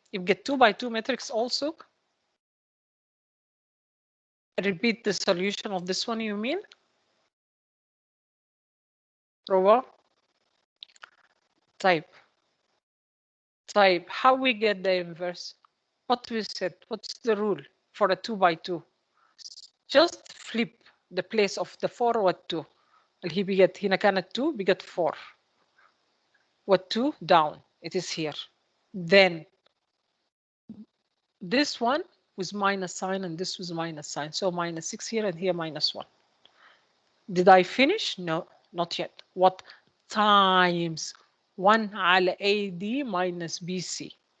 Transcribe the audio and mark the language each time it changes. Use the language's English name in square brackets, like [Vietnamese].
[English] If get 2 by 2 matrix also, repeat the solution of this one, you mean? Rowa? Type. How we get the inverse? What we said, what's the rule for a 2 by 2? Just flip the place of the 4 و 2. [Arabic] اللي هي بقت هنا كانت 2 بقت 4 و 2 down. [English] It is here. Then this one was minus sign and this was minus sign. So minus 6 here and here minus 1. Did I finish? No, not yet. What? Times 1 على AD minus BC.